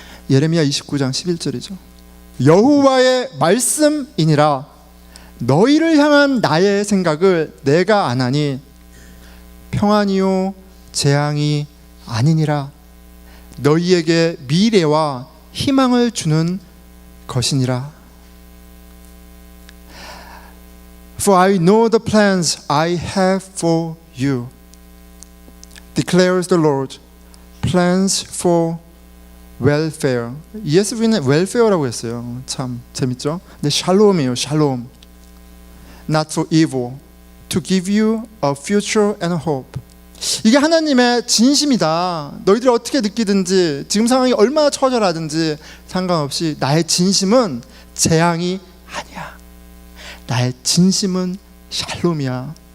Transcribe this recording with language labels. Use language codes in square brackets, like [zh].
[ko] 예레미야 29장 11절이죠. 여호와의 말씀이니라. 너희를 향한 나의 생각을 내가 아나니 평안이요 재앙이 아니니라. 너희에게 미래와 희망을 주는 것이니라. [en] For I know the plans I have for you, declares the Lord, plans for welfare. [ko] ESV는 welfare라고 했어요. 참 재밌죠? 근데 샬롬이에요. 샬롬. [en] Not for evil, to give you a future and hope. [ko] 이게 하나님의 진심이다. 너희들이 어떻게 느끼든지 지금 상황이 얼마나 처절하든지 상관없이 나의 진심은 재앙이 아니야. 나의 진심은 샬롬이야.